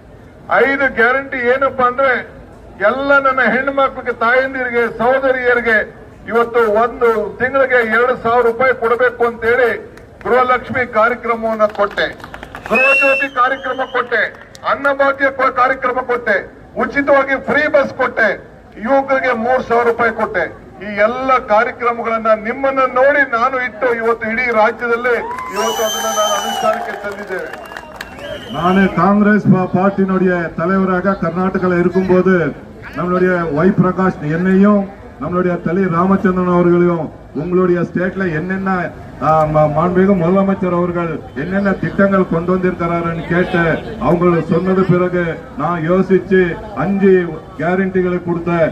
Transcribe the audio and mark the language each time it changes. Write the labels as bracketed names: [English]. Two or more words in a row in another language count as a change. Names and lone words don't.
[Kannada] 5 ಗ್ಯಾರಂಟಿ ಏನಪ್ಪಾ ಅಂದ್ರೆ, ಎಲ್ಲ ನನ್ನ ಹೆಣ್ಣು ಮಕ್ಕಳಿಗೆ, ತಾಯಂದಿರಿಗೆ, ಸಹೋದರಿಯರಿಗೆ ಇವತ್ತು 1 ತಿಂಗಳಿಗೆ 2,000 ರೂಪಾಯಿ ಕೊಡಬೇಕು ಅಂತೇಳಿ ಗೃಹಲಕ್ಷ್ಮಿ ಕಾರ್ಯಕ್ರಮವನ್ನು ಕೊಟ್ಟೆ, ಗೃಹಜ್ಯೋತಿ ಕಾರ್ಯಕ್ರಮ ಕೊಟ್ಟೆ, ಅನ್ನಭಾಗ್ಯ ಕಾರ್ಯಕ್ರಮ ಕೊಟ್ಟೆ, ಉಚಿತವಾಗಿ [English] free bus [Kannada] ಕೊಟ್ಟೆ, ಯುವಕರಿಗೆ 3,000 ರೂಪಾಯಿ ಕೊಟ್ಟೆ. ಈ ಎಲ್ಲ ಕಾರ್ಯಕ್ರಮಗಳನ್ನ ನಿಮ್ಮನ್ನ ನೋಡಿ ನಾನು ಇಟ್ಟು ಇವತ್ತು ಇಡೀ ರಾಜ್ಯದಲ್ಲಿ ಇವತ್ತು ಅದನ್ನ ನಾನು ಅನುಷ್ಠಾನಕ್ಕೆ ತಂದಿದ್ದೇವೆ. [Tamil] நான் காங்கிரஸ் பார்ட்டியினுடைய தலைவராக கர்நாடகாவில் இருக்கும்போது நம்மளுடைய ஒய் பிரகாஷ் என்னையும் நம்மளுடைய தலி ராமச்சந்திரன் அவர்களையும் உங்களுடைய ஸ்டேட்ல என்னென்ன மாண்புமிகு முதலமைச்சர் அவர்கள் என்னென்ன திட்டங்கள் கொண்டு வந்திருக்கிறாருன்னு கேட்டு அவங்க சொன்னது பிறகு நான் யோசிச்சு 5 கேரண்டிகளை கொடுத்த.